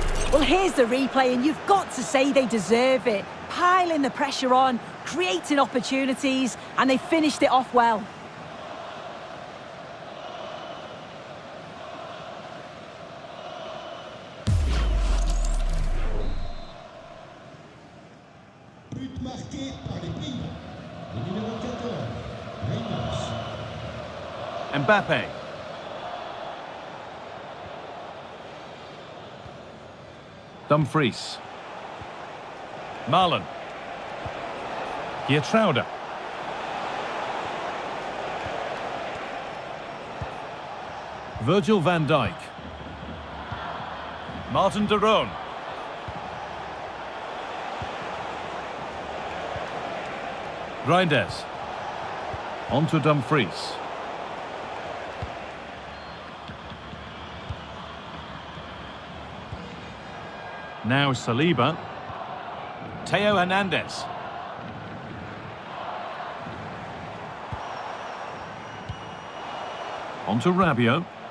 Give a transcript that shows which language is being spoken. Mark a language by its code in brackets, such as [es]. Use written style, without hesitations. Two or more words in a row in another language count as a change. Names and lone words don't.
[en] Well, here's the replay, and you've got to say they deserve it. Piling the pressure on, creating opportunities, and they finished it off well. [fr] But marqué par les Pays-Bas. Le numéro 14, Reynolds. Mbappe. Dumfries. Marlon. Geertruida. Virgil van Dijk. Martin de Roon. Reinders. [en] On to Dumfries. Now Saliba. Theo Hernandez. On to Rabiot.